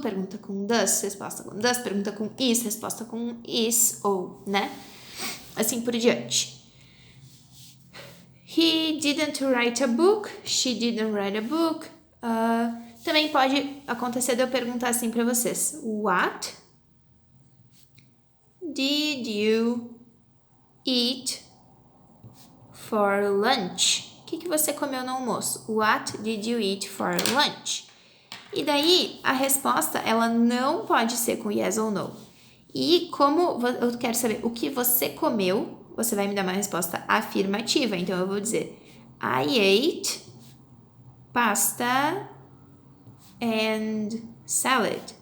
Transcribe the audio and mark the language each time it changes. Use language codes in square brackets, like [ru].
[pt] Pergunta com does, resposta com does. Pergunta com is, resposta com is, ou, né? Assim por diante. [en] He didn't write a book. She didn't write a book. [pt] Também pode acontecer de eu perguntar assim para vocês. [en] What did you eat for lunch? [pt] O que você comeu no almoço? [en] What did you eat for lunch? [pt] E daí, a resposta, ela não pode ser com yes ou no. E como eu quero saber o que você comeu, você vai me dar uma resposta afirmativa. Então, eu vou dizer, [en] I ate pasta and salad.